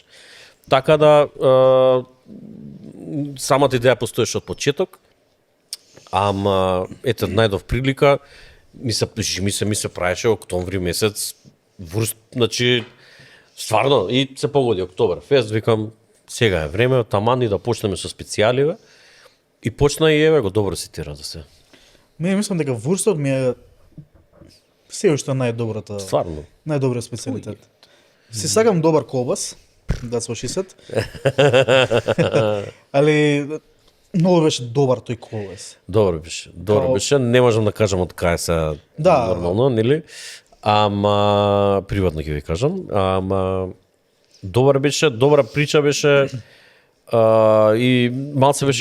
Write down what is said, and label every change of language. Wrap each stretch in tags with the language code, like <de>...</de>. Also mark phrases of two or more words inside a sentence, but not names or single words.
<mk>Така да самата идеја постоеше од почеток, ама ете најдов прилика, ми се правеше октомври месец, врст, значи стварно и се погоди октобер фест, викам сега е време таман и да почнеме со специјаливе. И почна и еве го добро ситира да се. Мене мислам дека вурстот ми е се уште најдобрата, Стварно. најдобриот специјалитет. Си сакам добар колбас,</mk> <en>that's what she said.</en> <mk>Али многу беше добар тој колбас. Добро беше. Добро Као- беше. Не можам да кажам од кај се Да. нормално, нели? Ама приватно ќе ви кажам, ама добар беше, добра прича беше и малце беше</mk>